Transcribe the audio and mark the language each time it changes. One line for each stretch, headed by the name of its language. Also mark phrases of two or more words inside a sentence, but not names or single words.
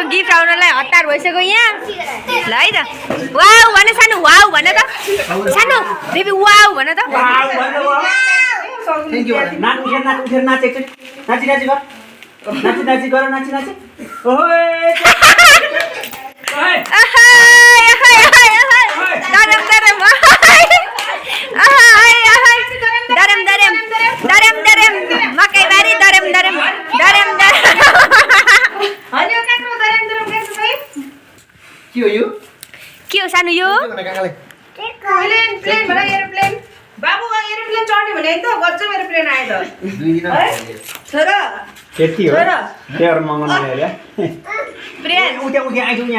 Nepali: गिफ्ट आउनलाई हतार भइसक्यो यहाँ ल है त वाउ भने सानो वाउ भने त सानो बेबी वाउ भने त
English: thank you
Nepali: नाच उठेर नाच एकचोटी नाची नाची गर नाची नाची गर नाची नाची ओहे दरम दरम दरम दरम दरम दरम मकै बारी दरम दरम दरम दरम हन्यो काको दरम दरम काको भाइ के हो यो के हो सानो यो काकाले प्लेन प्लेन भन एरोप्लेन बाबु एरोप्लेन चढ्ने भने त गजब एरोप्लेन आयो त दुई दिन छोरा त्यति हो तेरो मंगन ल्याए प्रेम उठ्या उठ्या आइजौ यहाँ